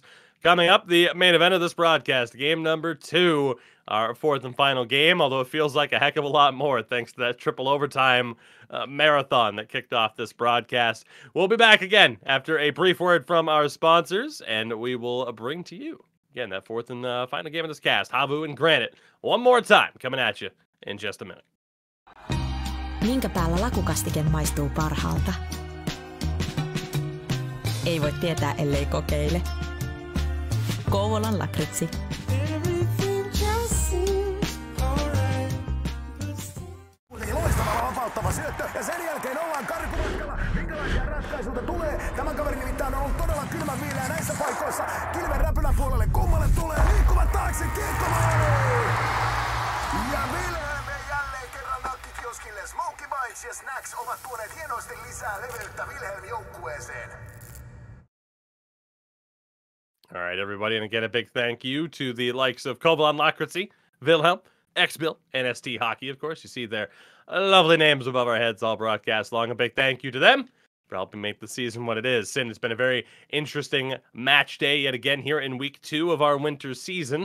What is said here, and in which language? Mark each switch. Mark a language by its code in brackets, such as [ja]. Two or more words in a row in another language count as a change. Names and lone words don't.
[en] Coming up, the main event of this broadcast, game number 2, our fourth and final game, although it feels like a heck of a lot more thanks to that triple overtime marathon that kicked off this broadcast. We'll be back again after a brief word from our sponsors, and we will bring to you, again, that fourth and final game of this cast, HAVU and Granit, one more time, coming at you in just a minute. [fi] Minkä päällä lakukastike maistuu parhaalta? Ei voi tietää, ellei kokeile. Kouvolan lakritsi. Loistava vapauttava syöttö ja sen jälkeen ollaan karkumatkalla. Minkälaisia ratkaisuja tulee? Tämän kaverin nimittäin on ollut todella kylmän viileä näissä paikoissa. Kilven räpylän puolelle kummalle tulee liikkuvat taakse kiekkomaali! Ja Wilhelm jälleen kerran nakkikioskille. Smokey Bites ja Snacks ovat tuoneet hienosti lisää leveyttä Wilhelm joukkueeseen. [en] All right, everybody, and again, a big thank you to the likes of Koblan Lakritzi, Wilhelm, X-Bill, and ST Hockey, of course. You see their lovely names above our heads all broadcast long. A big thank you to them for helping make the season what it is. Sin, it's been a very interesting match day yet again here in week 2 of our winter season.